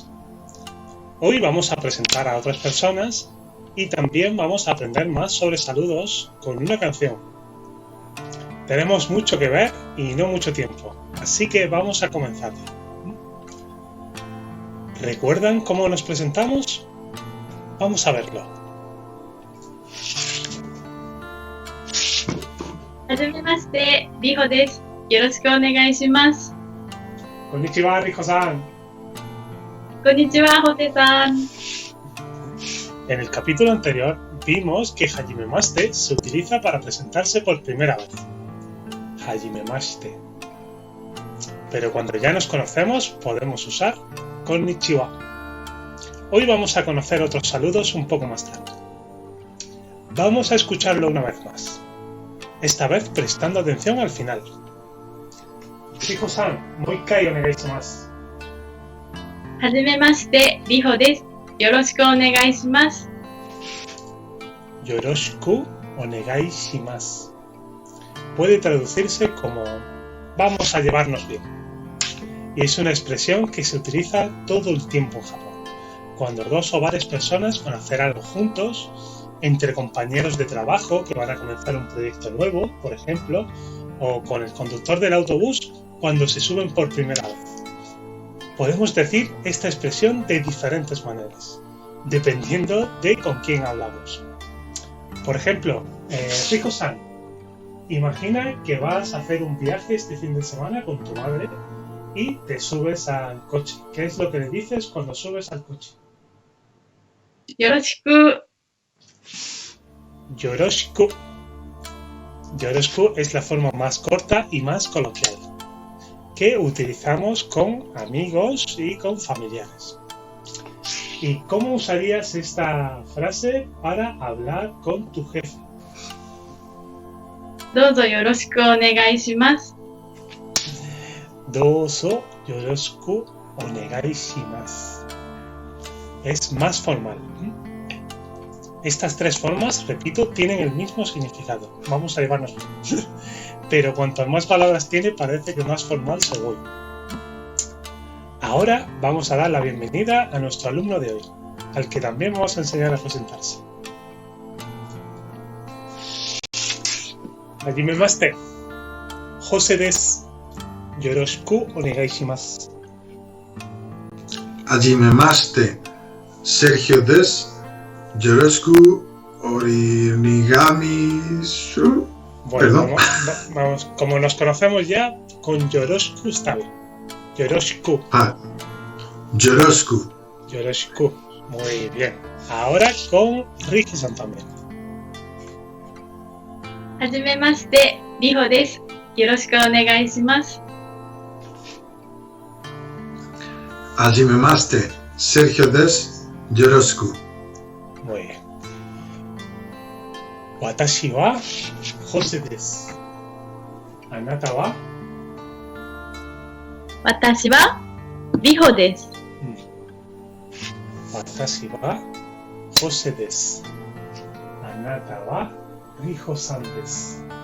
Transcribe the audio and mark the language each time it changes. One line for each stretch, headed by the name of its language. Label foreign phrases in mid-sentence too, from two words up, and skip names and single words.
Spanish: Hoy vamos a presentar a otras personas y también vamos a aprender más sobre saludos con una canción. Tenemos mucho que ver y no mucho tiempo, así que vamos a comenzar. ¿Recuerdan cómo nos presentamos? Vamos a verlo.
Japanese: はじめまして、りほです。よろしくお願いします。 Konnichiwa, Rijo-san. Konnichiwa, Jose-san.
Spanish: En el capítulo anterior vimos que hajimemashite se utiliza para presentarse por primera vez.
Japanese: Hajimemashite.
Spanish: Pero cuando ya nos conocemos podemos usar konnichiwa. Hoy vamos a conocer otros saludos un poco más tarde. Vamos a escucharlo una vez más. Esta vez prestando atención al final.
Japanese: Rijo-san, もう一回 お願い します. はじめまして、りほです。よろしくお願いします。よろしく お願い します.
Spanish: Puede traducirse como vamos a llevarnos bien. Y es una expresión que se utiliza todo el tiempo en Japón. Cuando dos o varias personas van a hacer algo juntos, entre compañeros de trabajo que van a comenzar un proyecto nuevo, por ejemplo, o con el conductor del autobús cuando se suben por primera vez. Podemos decir esta expresión de diferentes maneras, dependiendo de con quién hablamos. Por ejemplo, Rijo-san, imagina que vas a hacer un viaje este fin de semana con tu madre y te subes al coche. ¿Qué es lo que le dices cuando subes al coche?
Japanese: よろしく。 Yoroshiku.
Spanish: Yoroshiku es la forma más corta y más coloquial que utilizamos con amigos y con familiares. ¿Y cómo usarías esta frase para hablar con tu jefe?
Japanese: どうぞよろしくお願いします。どうぞ よろしく お願い します.
Spanish: Es más formal. Estas tres formas, repito, tienen el mismo significado. Vamos a llevarnos bien. Pero cuantas más palabras tiene, parece que más formal se vuelve. Ahora vamos a dar la bienvenida a nuestro alumno de hoy, al que también vamos a enseñar a presentarse.
Japanese: Hajimemashite. José Des. よろしく お願い します. Hajimemashite. Sergio Des. よろしく お願いします.
Spanish: Bueno, vamos, como nos conocemos ya, con Yoroshiku está bien.
Japanese: Yoroshiku. Yoroshiku. Yoroshiku.
Spanish: Muy bien. Ahora con Rijo-san también.
Japanese: はじめまして、りほです。よろしくお願いします。 Hajimemashite. Sergio Des. Yoroshiku.
Spanish: Muy bien.
Japanese: 私 は Jose です. あなた は? 私は、りほです。私 は Jose です. Anata wa Rijo-san desu.